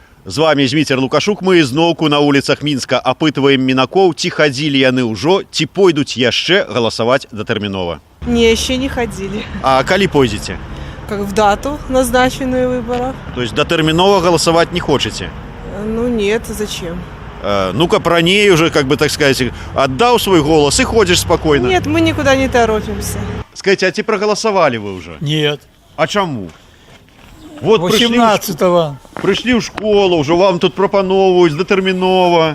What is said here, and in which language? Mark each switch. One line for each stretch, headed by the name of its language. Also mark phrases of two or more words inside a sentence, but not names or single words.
Belarusian: З вами Зміцер Лукашук. Мы зноўку на вуліцах Мінска апытваем мінакоў, ці хадзілі яны ўжо, ці пойдуць яшчэ галасаваць датэрмінова.
Russian: Не, еще не ходили.
Belarusian: А калі пойдзеце?
Russian: Как в дату, назначенную выборов.
Belarusian: То есть датэрмінова галасаваць не хочаце?
Russian: Ну нет, зачем? Ну-ка раней уже, как бы так сказать, отдал свой голос и ходишь спокойно. Нет, мы никуда не торопимся. Скажите, а ці проголосовали вы уже? Нет. А чему? Вот 18-го. пришли в школу, уже вам тут
Belarusian: пропановывают датэрмінова.